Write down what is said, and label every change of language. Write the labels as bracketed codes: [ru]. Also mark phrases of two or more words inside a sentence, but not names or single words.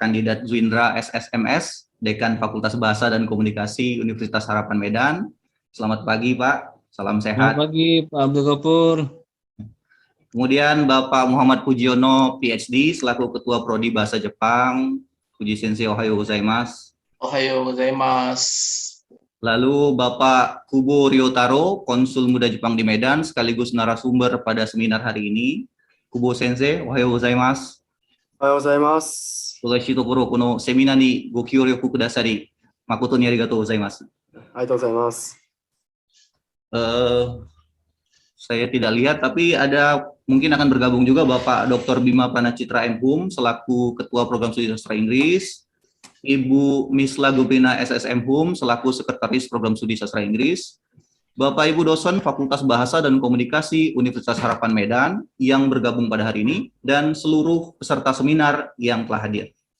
[id] Kandidat Zuindra SSMS, Dekan Fakultas Bahasa dan Komunikasi Universitas Harapan Medan. Selamat pagi, Pak. Salam sehat. Selamat pagi, Pak Abdul Ghafur. Kemudian Bapak Muhammad Fujiono, PhD, selaku Ketua Prodi Bahasa Jepang. [ja] Fuji先生、おはようございます. おはようございます. [id] Lalu Bapak Kubo Ryotaro, Konsul Muda Jepang di Medan, sekaligus narasumber pada seminar hari ini. [ja] Kubo先生、おはようございます. おはようございます. こがしところこのセミナーにご協力くださり。誠にありがとうございます. ありがとうございます. [id] Saya tidak lihat, tapi ada mungkin akan bergabung juga Bapak Dr. Bima Pranacitra M.Hum, selaku Ketua Program Studi Sastra Inggris. Ibu Misla Gubrina SSM Hum selaku Sekretaris Program Studi Sastra Inggris, Bapak Ibu dosen Fakultas Bahasa dan Komunikasi Universitas Harapan Medan yang bergabung pada hari ini, dan seluruh peserta seminar yang telah hadir.